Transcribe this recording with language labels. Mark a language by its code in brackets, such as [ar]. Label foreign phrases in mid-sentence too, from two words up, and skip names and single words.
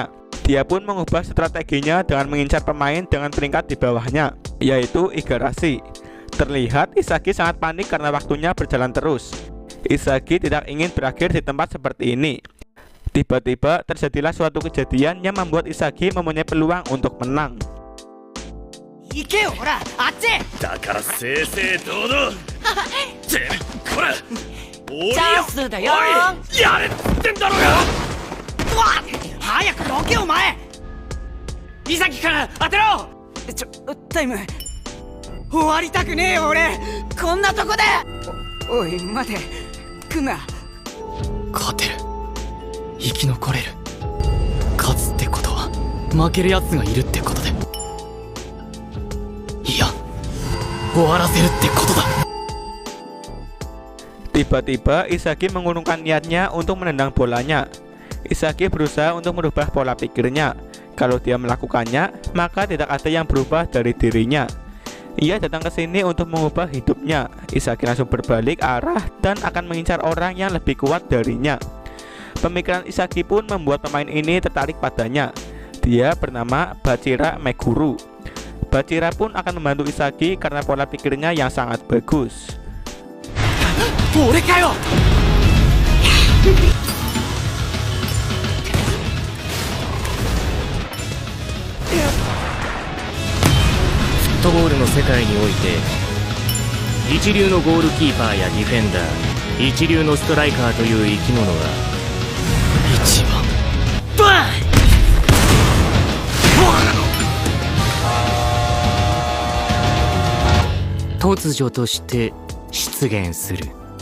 [id] Dia pun mengubah strateginya dengan mengincar pemain dengan peringkat di bawahnya, yaitu Igarashi. Terlihat Isagi sangat panik karena waktunya berjalan terus. Isagi tidak ingin berakhir di tempat seperti ini. Tiba-tiba terjadilah suatu kejadian yang membuat Isagi mempunyai peluang untuk menang. [ja] 行けよほらあっちだから正々堂々ってこらおいチャンスだよおいやれっつってんだろうがうわ早くどけお前潔から当てろ。タイム終わりたくねえよ俺こんなとこでおい待てクマ勝てる生き残れる勝つってことは負けるやつがいるってことでいや終わらせるってことだ。 [id] Tiba-tiba Isagi mengurungkan niatnya untuk menendang bolanya. Isagi berusaha untuk merubah pola pikirnya. Kalau dia melakukannya, maka tidak ada yang berubah dari dirinya. Ia datang ke sini untuk mengubah hidupnya. Isagi langsung berbalik arah dan akan mengincar orang yang lebih kuat darinya. Pemikiran Isagi pun membuat pemain ini tertarik padanya. Dia bernama Bachira Meguru. Bachira pun akan membantu Isagi karena pola pikirnya yang sangat bagus. [ja] 俺かよ。フットボールの世界において一流のゴールキーパーやディフェンダー、一流のストライカーという生き物は一番バン突如として出現する。